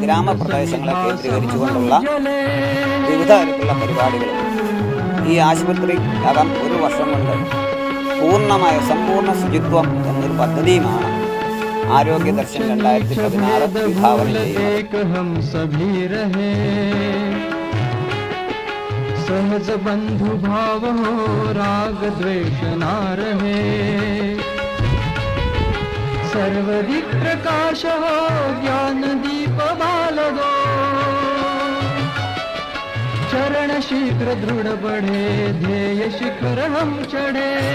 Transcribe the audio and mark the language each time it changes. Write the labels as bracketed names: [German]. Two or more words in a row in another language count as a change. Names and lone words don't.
[Malayalam] ഗ്രാമപ്രദേശങ്ങളെ കേന്ദ്രീകരിച്ചുകൊണ്ടുള്ള വിവിധ തരത്തിലുള്ള പരിപാടികൾ ഈ ആശുപത്രി അകം ഒരു വർഷം കൊണ്ട് പൂർണ്ണമായ സമ്പൂർണ്ണ ശുചിത്വം എന്നൊരു പദ്ധതിയുമാണ് ആരോഗ്യ ദർശൻ 2016 വിഭാവനം ചെയ്യുന്നത്. [Hindi] सहज बंधु भाव हो राग द्वेष ना रहे, सर्वदिक प्रकाश हो ज्ञान दीप बाल दो, चरण शीघ्र दृढ़ बढ़े ध्येय शिखर हम चढ़े।